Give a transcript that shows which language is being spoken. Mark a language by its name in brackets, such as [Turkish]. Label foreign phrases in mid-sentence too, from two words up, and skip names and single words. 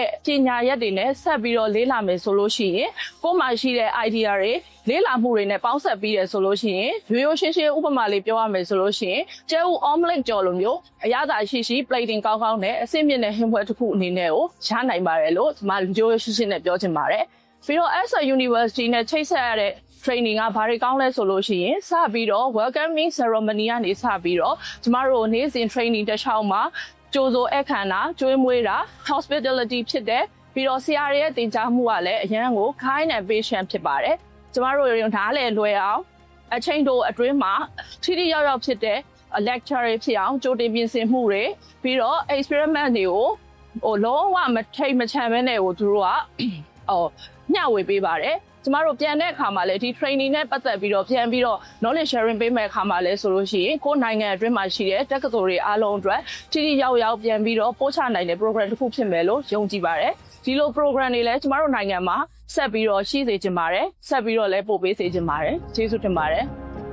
[Burmese] ပညာရက်တွေနဲ့ဆက်ပြီးတော့လေးလာမယ်ဆိုလို့ရှိရင်ကိုယ်မှရှိတဲ့ idea တွေလေးလာမှုတွေနဲ့ပေါင်းဆက်ပြီးရဆိုလို့ရှိရင်ရိုးရိုးရှင်းရှင်းဥပမာလေးပြောရမယ်ဆိုလို့ရှိရင်ကျဲဥ omelet ကြော်လိုမျိုးအရသာရှိ plating ကောင်းနဲ့အဆင့်မြင့်တဲ့ဟင်းပွဲတစ်ခု အနေနဲ့ကိုရနိုင်ပါတယ်လို့ဒီမှာရိုးရိုးရှင်းရှင်းနဲ့ပြောချင်ပါတယ်ပြီးတော့ [English] as a university [Burmese] နဲ့ချိတ်ဆက်ရတဲ့ training ကဘာတွေကောင်းလဲဆိုလို့ရှိရင်စပြီးတော့ [English] welcoming ceremony [Burmese] ကနေစပြီးတော့ကျမတို့နေ့ စဉ် training တစ်ချောင်းမှာကျိုးစိုးအခမ်းအနားကျွေးမွေးတာ hospitality ဖြစ်တဲ့ပြီးတော့ဆရာတွေရဲ့တင်ကြားမှုကလည်းအရန်ကို [English] kind and patient [Burmese] ဖြစ်ပါတယ်ကျမတို့ ရုံနားလည်းလွယ်အောင်အချိန်တိုအတွင်းမှာထိထိရောက်ရောက်ဖြစ်တဲ့ lecture တွေဖြစ်အောင်ကြိုတင်ပြင်ဆင်မှုတွေ ပြီးတော့ experiment တွေကိုလုံးဝမထိတ်မချမ်းပဲနဲ့ကိုသူတို့ကမျှဝေပေးပါတယ်ကျမတို့ပြန်တဲ့အခါမှာလည်းဒီ training နဲ့ပတ်သက်ပြီးတော့ပြန်ပြီးတော့ [English] knowledge sharing [Burmese] ပေးမယ့်အခါမှာလည်းဆိုလို့ရှိရင်ကိုယ်နိုင်ငံအတွင်းမှာရှိတဲ့တက္ကသိုလ်တွေအားလုံးအတွက်ထိထိရောက်ရောက်ပြန်ပြီးတော့ပို့ချနိုင်တဲ့ program တစ်ခုဖြစ်မယ်လို့ယုံကြည်ပါတယ်ဒီလို program တွေလည်းကျမတို့နိုင်ငံမှာဆက်ပြီးတော့ရှိစေချင်ပါတယ်ဆက်ပြီးတော့လည်းပို့ပေးစေချင်ပါတယ်ကျေးဇူးတင်ပါတယ်